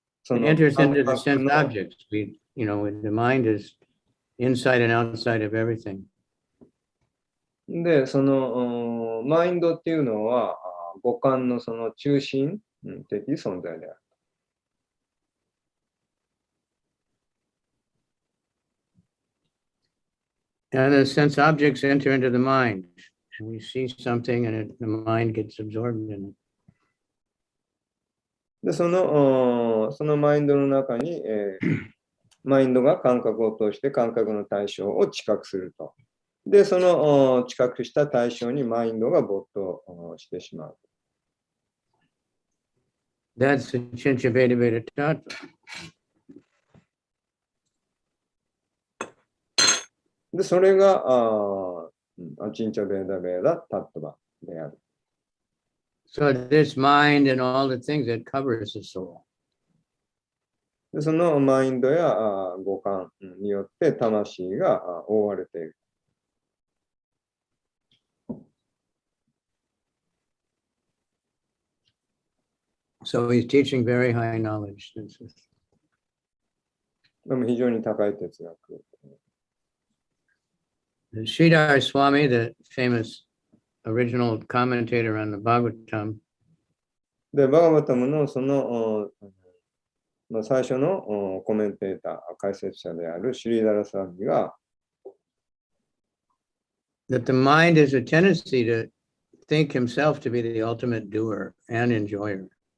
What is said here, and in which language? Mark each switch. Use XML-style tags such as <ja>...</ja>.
<en>It enters into the sense objects. The mind is inside and outside of everything.</en> <ja>で、そのマインドっていうのは五感のその中心的存在である。</ja> <en>And the sense objects enter into the mind. And we see something and the mind gets absorbed in it.</en> <ja>で、そのマインドの中に、マインドが感覚を通して感覚の対象を知覚すると。で、その知覚した対象にマインドが没頭してしまう。</ja> <en>That's the Chincha Veda Veda Tattva.</en> <ja>で、それがアチンチャベーダベーダタットバである。</ja> <en>So this mind and all the things that covers the soul.</en> <ja>で、そのマインドや五感によって魂が覆われている。</ja> <en>So he's teaching very high knowledge.</en> <ja>でも非常に高い哲学。</ja> <en>Sridhar Swami, the famous original commentator on the Bhagavatam.</en> <ja>で、バガバタムのその最初のコメンテーター、解説者であるシリーダラ・サーミが、</ja> <en>that the mind is a tendency to think himself to be the ultimate doer and enjoyer.</en>